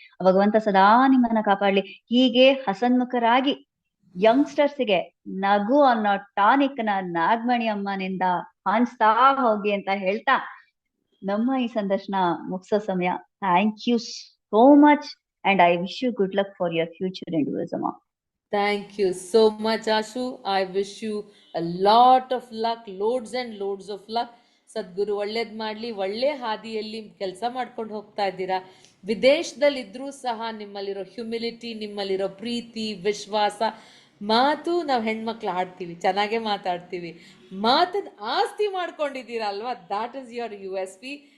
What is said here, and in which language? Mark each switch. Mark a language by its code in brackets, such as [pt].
[kn] ಆ ಭಗವಂತ ಸದಾ ನಿಮ್ಮನ್ನ ಕಾಪಾಡ್ಲಿ. ಹೀಗೆ ಹಸನ್ಮುಖರಾಗಿ ಯಂಗ್ಸ್ಟರ್ಸ್ಗೆ ನಗು ಅನ್ನೋ ಟಾನಿಕ್ ನ ನಾಗಮಣಿ ಅಮ್ಮನಿಂದ ಹಂಚ್ತಾ ಹೋಗಿ ಅಂತ ಹೇಳ್ತಾ ನಮ್ಮ ಈ ಸಂದರ್ಶನ ಮುಗಿಸೋ ಸಮಯ. [en] Thank you so much and I wish you good luck for your future endeavours ಅಮ್ಮ. Thank you so much, Ashu. I wish you a lot of luck, loads and loads of luck. [kn] ಸದ್ಗುರು ಒಳ್ಳೇದ್ ಮಾಡ್ಲಿ, ಒಳ್ಳೆ ಹಾದಿಯಲ್ಲಿ ಕೆಲಸ ಮಾಡ್ಕೊಂಡು ಹೋಗ್ತಾ ಇದ್ದೀರಾ. ವಿದೇಶದಲ್ಲಿದ್ರೂ ಸಹ ನಿಮ್ಮಲ್ಲಿರೋ ಹ್ಯುಮಿಲಿಟಿ, ನಿಮ್ಮಲ್ಲಿರೋ ಪ್ರೀತಿ, ವಿಶ್ವಾಸ, ಮಾತು ನಾವು ಹೆಣ್ಮಕ್ಳು ಆಡ್ತೀವಿ, ಚೆನ್ನಾಗೇ ಮಾತಾಡ್ತೀವಿ, ಮಾತನ್ನ ಆಸ್ತಿ ಮಾಡ್ಕೊಂಡಿದ್ದೀರಾ ಅಲ್ವಾ, [en] That is your USP.